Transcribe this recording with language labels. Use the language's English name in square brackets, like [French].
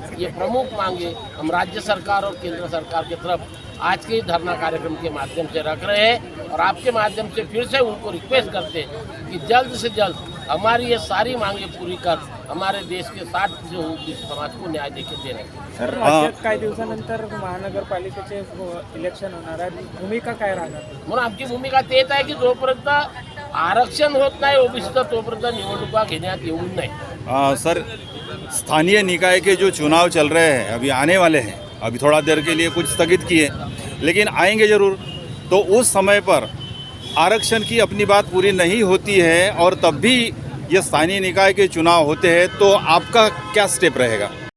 [Hindi] ये प्रमुख मांगे हम राज्य सरकार और केंद्र सरकार की तरफ आज के धरना कार्यक्रम के माध्यम से रख रहे हैं और आपके माध्यम से फिर से उनको रिक्वेस्ट करते हैं कि जल्द से जल्द हमारी ये सारी मांगे पूरी कर हमारे देश के 60% ओबीसी समाज को न्याय देके देणे। [Marathi] सर, राज्यात काही दिवसानंतर महानगरपालिकेचे इलेक्शन होणार आहे, भूमिका काय राहणार? म्हणून आमची भूमिका तेच आहे की जोपर्यंत आरक्षण होत नाही ओबीसीचं तोपर्यंत निवडणुका घेण्यात येऊ नये। [Hindi] सर, स्थानीय निकाय के जो चुनाव चल रहे हैं अभी आने वाले हैं, अभी थोड़ा देर के लिए कुछ स्थगित किए लेकिन आएंगे ज़रूर, तो उस समय पर आरक्षण की अपनी बात पूरी नहीं होती है और तब भी ये स्थानीय निकाय के चुनाव होते हैं, तो आपका क्या स्टेप रहेगा?